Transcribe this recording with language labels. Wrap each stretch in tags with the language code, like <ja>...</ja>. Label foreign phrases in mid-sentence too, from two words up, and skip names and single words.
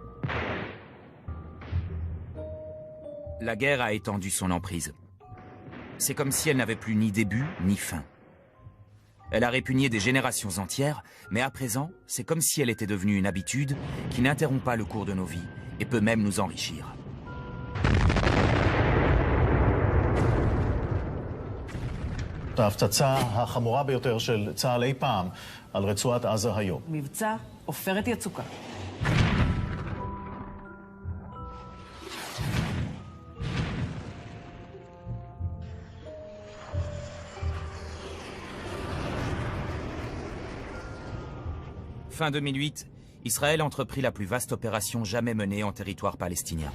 <fr>La guerre a étendu son emprise. c'est comme si elle n'avait plus ni début ni fin. Elle a répugné des générations entières, mais à présent, c'est comme si elle était devenue une habitude qui n'interrompt pas le cours de nos vies et peut même nous enrichir.</fr> <he>ההפצצה החמורה ביותר של צה"ל אי פעם על רצועת עזה היום. מבצע עופרת יצוקה.</he> <fr>Fin 2008, Israël entreprit la plus vaste opération jamais menée en territoire palestinien.</fr>